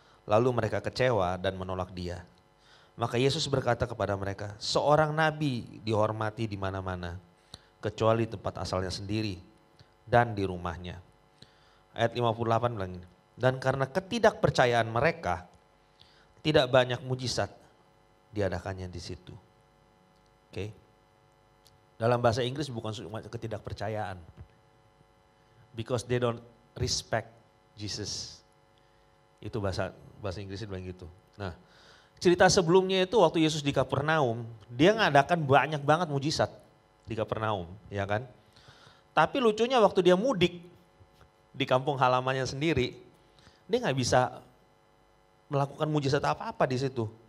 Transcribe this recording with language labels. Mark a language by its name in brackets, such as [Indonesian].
[Indonesian] Lalu mereka kecewa dan menolak dia. Maka Yesus berkata kepada mereka, seorang nabi dihormati di mana-mana, kecuali tempat asalnya sendiri dan di rumahnya. Ayat 58 bilang ini, dan karena ketidakpercayaan mereka, tidak banyak mujizat diadakannya di situ. Oke. Dalam bahasa Inggris bukan cuma ketidakpercayaan. [English] Because they don't respect Jesus. [Indonesian] Itu bahasa Inggrisnya bilang gitu. Nah, cerita sebelumnya itu waktu Yesus di Kapernaum, dia ngadakan banyak banget mujizat di Kapernaum, ya kan? Tapi lucunya waktu dia mudik di kampung halamannya sendiri, dia nggak bisa melakukan mujizat apa-apa di situ.